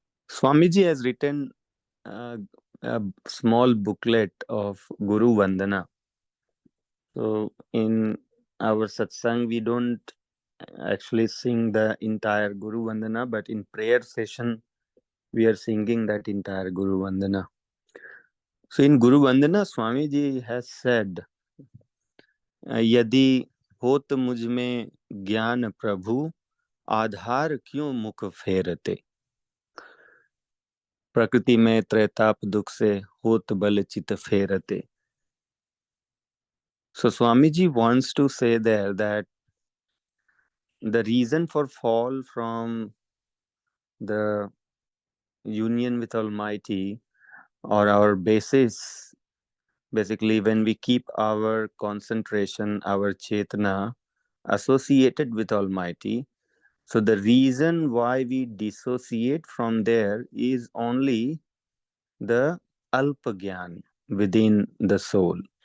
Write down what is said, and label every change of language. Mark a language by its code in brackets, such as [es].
[en] Swamiji has written a small booklet of Guru Vandana. So in our satsang, we don't actually sing the entire Guru Vandana, but in prayer session, we are singing that entire Guru Vandana. So in Guru Vandana, Swamiji has said, [hi] यदि होत मुझ में ज्ञान प्रभु, आधार क्यों मुख फेरते, प्रकृति में त्रैताप दुख से होत बल चित फेरते. [en] So Swamiji wants to say there that the reason for fall from the union with Almighty, or our basis, basically when we keep our concentration, our chetana associated with Almighty, so the reason why we dissociate from there is only the alpa gyan within the soul.